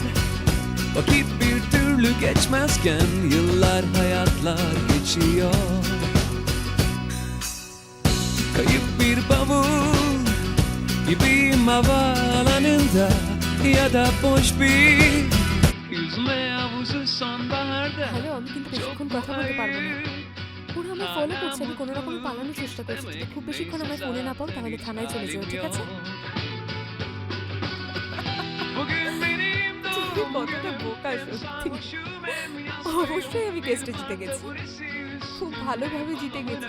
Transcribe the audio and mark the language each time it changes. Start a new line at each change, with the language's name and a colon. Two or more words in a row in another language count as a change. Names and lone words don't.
Turkish: Vakit bir türlü geçmezken yıllar hayatlar geçiyor. Kayıp bir bavul gibiyim havaalanında ya da boş bir yüzme havuzu sonbaharda.
Bangla: হ্যালো, আমি কিন্তু বেশিক্ষণ কথা বলতে পারবো না। ওরা আমায় ফলো করছে, আমি কোনো রকমে পালানোর চেষ্টা করছি। যদি খুব বেশিক্ষণ আমায় ফোনে না পাও তাহলে থানায় চলে যাও, ঠিক আছে? কতটা বোকা সত্যি। অবশ্যই আমি কেসটা জিতে গেছি, খুব ভালোভাবে জিতে গেছি।